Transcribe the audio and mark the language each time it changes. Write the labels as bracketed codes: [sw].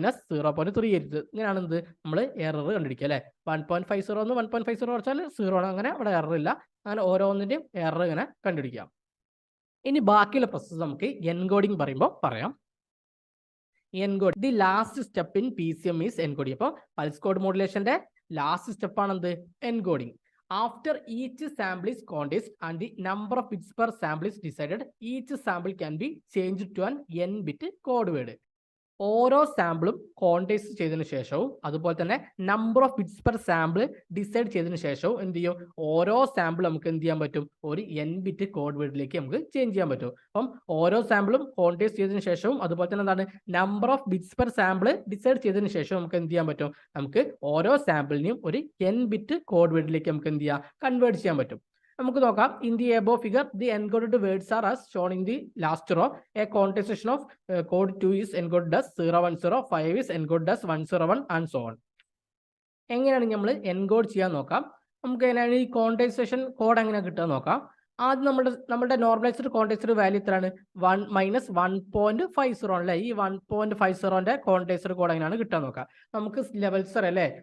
[ml] -0.38. ഇങ്ങനെയാണ് എന്ത്? നമ്മൾ എറർ കണ്ടുപിടിക്കുക അല്ലേ? 1.50 എന്ന് 1.50 കുറച്ചാൽ 0 ആണ്. അങ്ങനെ ഇവിടെ എറർ ഇല്ല. അങ്ങനെ ഓരോന്നിൻ്റെയും എറർ ഇങ്ങനെ കണ്ടുപിടിക്കാം. ഇനി ബാക്കിയുള്ള പ്രോസസ്സ് നമുക്ക് എൻകോഡിങ് പറയുമ്പോൾ പറയാം. [en] Encode the last step in PCM is encoding. [ml] അപ്പോൾ പൾസ് കോഡ് മോഡുലേഷന്റെ ലാസ്റ്റ് സ്റ്റെപ്പ് ആണ് എന്ത്? Encoding. [en] After each sample is quantized and the number of bits per sample is decided, each sample can be changed to an n-bit code word. [ml] ഓരോ സാമ്പിളും ക്വാണ്ടിറ്റൈസ് ചെയ്തതിനു ശേഷവും അതുപോലെ തന്നെ number of bits per sample decide ചെയ്തതിനു ശേഷവും എന്ത് ചെയ്യും? ഓരോ സാമ്പിൾ നമുക്ക് എന്ത് ചെയ്യാൻ പറ്റും? ഒരു n-bit കോഡ് വേർഡിലേക്ക് നമുക്ക് ചേഞ്ച് ചെയ്യാൻ പറ്റും. അപ്പം ഓരോ സാമ്പിളും ക്വാണ്ടിറ്റൈസ് ചെയ്തതിനു ശേഷവും അതുപോലെ തന്നെ എന്താണ്? Number of bits per sample decide ചെയ്തതിനു ശേഷം നമുക്ക് എന്ത് ചെയ്യാൻ പറ്റും? നമുക്ക് ഓരോ സാമ്പിളിനെയും ഒരു n-bit കോഡ് വേർഡിലേക്ക് നമുക്ക് എന്ത് ചെയ്യാം? കൺവേർട്ട് ചെയ്യാൻ പറ്റും. നമുക്ക് നോക്കാം. [en] In the above figure the encoded words are as shown in the last row. A quantization of code 2 is encoded as 010, 5 is encoded as 101 and so on. [ml] എങ്ങനെയാണ് നമ്മൾ എൻകോഡ് ചെയ്യാൻ നോക്കാം. നമുക്ക് എങ്ങനെയാണ് ഈ ക്വാണ്ടിസേഷൻ കോഡ് എങ്ങനെ കിട്ടുക നോക്കാം. ആദ്യം നമ്മുടെ നോർമലൈസ്ഡ് ക്വാണ്ടിസൈഡ് വാല്യൂ എത്രയാണ്? -1.50 അല്ലേ? ഈ 1.50ന്റെ ക്വാണ്ടിസൈഡ് കോഡ് എങ്ങനെയാണ് കിട്ടാൻ നോക്കാം. നമുക്ക് ലെവൽസ് അല്ലേ?